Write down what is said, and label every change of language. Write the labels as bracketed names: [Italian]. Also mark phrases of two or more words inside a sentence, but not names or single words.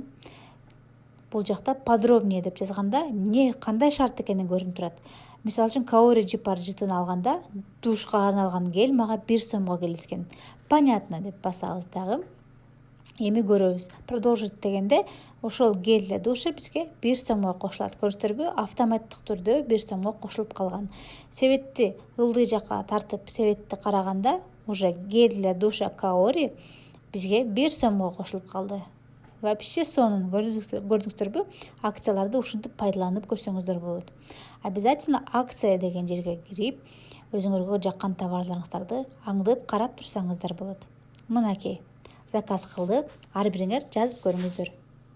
[Kyrgyz] Бул жакта подробнее деп жазганда эмне кандай шарт экени көрүнүп турат. Мисалы үчүн Kaori Jipar жытын алганда душка арналган гель мага 1 сомго келет экен. Понятно деп басабыз дагы. Эми көрөбүз. Продолжить дегенде ошол [Russian] гель для душа [Kyrgyz] бизге 1 сомго кошулат. Көрүңүздөрбү? Автоматтык түрдө 1 сомго кошулуп калган. Себетти ылдый жака тартып, себетти караганда [Russian] уже гель для душа [Kyrgyz] Kaori бизге 1 сомго кошулуп калды. Вообще сонун. Көрдүңүздөрбү? Акцияларды ушинтип пайдаланып көрсөңүздөр болот. Обязательно акция деген жерге кирип, өзүңөргө жаккан товарларыңыздарды аңдып карап турсаңыздар болот. Мынакей, заказ кылдык, ар бириңер жазып көрүңүздөр.